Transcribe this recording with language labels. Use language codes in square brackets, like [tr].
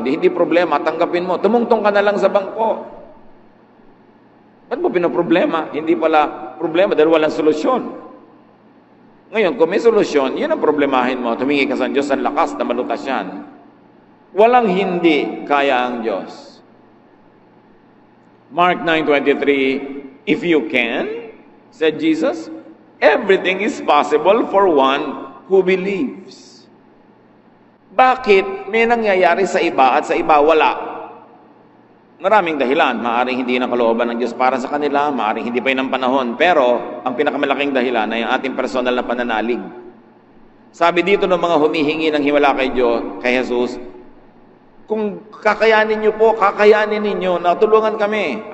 [tl] Hindi problema, tanggapin mo. Tumungtong ka na lang sa bangko. Ba't mo pinoproblema? Hindi pala problema dahil walang solusyon. Ngayon, kung may solusyon, yun ang problemahin mo. Tumingi ka sa Diyos ang lakas na malutas yan. Walang hindi kaya ang Diyos. [en] Mark 9:23, if you can, said Jesus, everything is possible for one who believes. [tl] Bakit may nangyayari sa iba at sa iba wala? Maraming dahilan. Maaring hindi na kalooban ng Diyos para sa kanila, maaring hindi pa yun ang panahon. Pero, ang pinakamalaking dahilan ay ang ating personal na pananalig. Sabi dito ng mga humihingi ng himala kay Diyos, kay Jesus, kung kakayanin niyo po, kakayanin ninyo, natulungan kami.